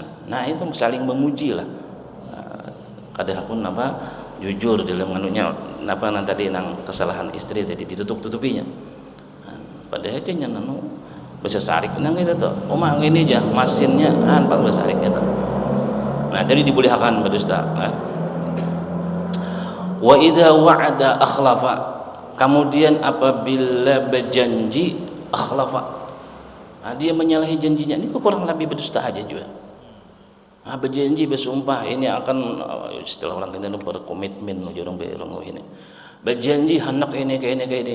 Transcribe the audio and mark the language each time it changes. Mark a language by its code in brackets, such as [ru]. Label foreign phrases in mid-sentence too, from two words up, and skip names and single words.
[bjn] Nah, itu saling memuji lah. Kadang pun jujur dalam nganunya nang tadi nang kesalahan istri tadi ditutup-tutupinya. Padahal dia nanu bisa sarik nang itu tuh. Omah ini aja masinnya pak bisa sarik gitu. Nah, jadi dibolehkan berdusta. [ar] وإذا وعد أخلف. [id] Kemudian apabila berjanji akhlafa. Dia menyalahi janjinya. Ini kurang lebih berdusta aja juga. Berjanji bersumpah ini akan istilah orang kita berkomitmen orang ini. Berjanji anak ini kayak ini.